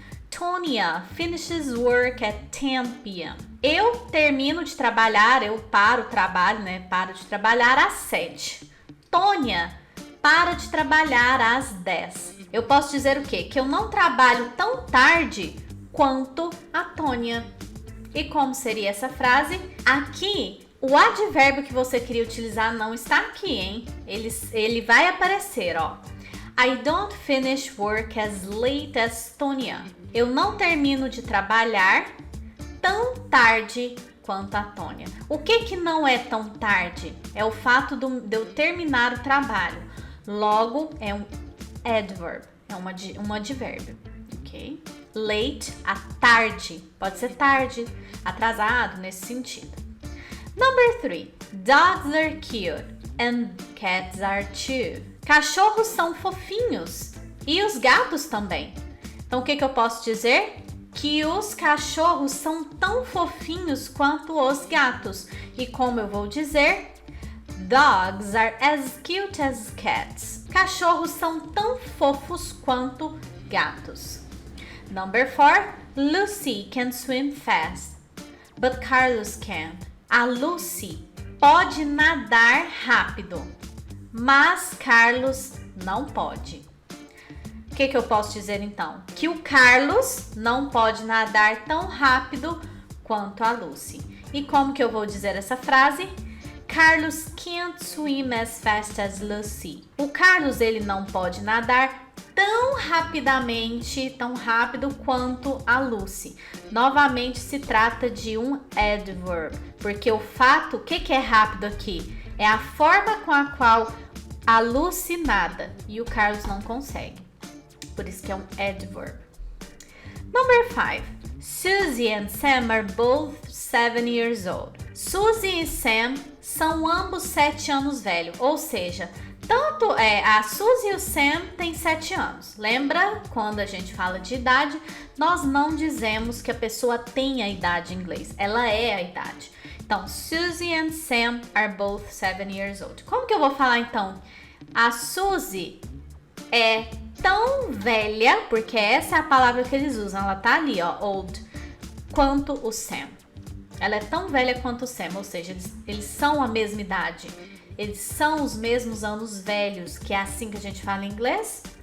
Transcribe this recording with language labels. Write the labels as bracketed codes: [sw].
[en] Tonya finishes work at 10 p.m. [pt] Eu termino de trabalhar, eu paro o trabalho, né? Paro de trabalhar às 7. Tonya para de trabalhar às 10. Eu posso dizer o quê? Que eu não trabalho tão tarde quanto a Tonya. E como seria essa frase? Aqui O advérbio que você queria utilizar não está aqui, hein? Ele vai aparecer, ó. [en] I don't finish work as late as Tonya. [pt] Eu não termino de trabalhar tão tarde quanto a Tônia. O que não é tão tarde? É o fato de eu terminar o trabalho. Logo, é um adverb, é um advérbio, ok? Late, a tarde. Pode ser tarde, atrasado, nesse sentido. [en] Number 3. Dogs are cute and cats are too. [pt] Cachorros são fofinhos e os gatos também. Então, o que eu posso dizer? Que os cachorros são tão fofinhos quanto os gatos. E como eu vou dizer? [en] Dogs are as cute as cats. [pt] Cachorros são tão fofos quanto gatos. [en] Number 4. Lucy can swim fast, but Carlos can't. [pt] A Lucy pode nadar rápido, mas Carlos não pode. O que eu posso dizer então? Que o Carlos não pode nadar tão rápido quanto a Lucy. E como que eu vou dizer essa frase? [en] Carlos can't swim as fast as Lucy. [pt] O Carlos, ele não pode nadar tão rapidamente, tão rápido quanto a Lucy. Novamente se trata de um adverb, porque o fato, o que é rápido aqui? É a forma com a qual a Lucy nada e o Carlos não consegue. Por isso que é um adverb. [en] Number 5. Susie and Sam are both 7 years old. [pt] Susie e Sam são ambos 7 anos velhos, ou seja, tanto a Suzy e o Sam têm 7 anos. Lembra, quando a gente fala de idade, nós não dizemos que a pessoa tem a idade em inglês. Ela é a idade. Então, [en] Suzy and Sam are both 7 years old. [pt] Como que eu vou falar então? A Suzy é tão velha, porque essa é a palavra que eles usam. Ela tá ali, ó, old, quanto o Sam. Ela é tão velha quanto o Sam, ou seja, eles são a mesma idade. Eles são os mesmos anos velhos, que é assim que a gente fala em inglês.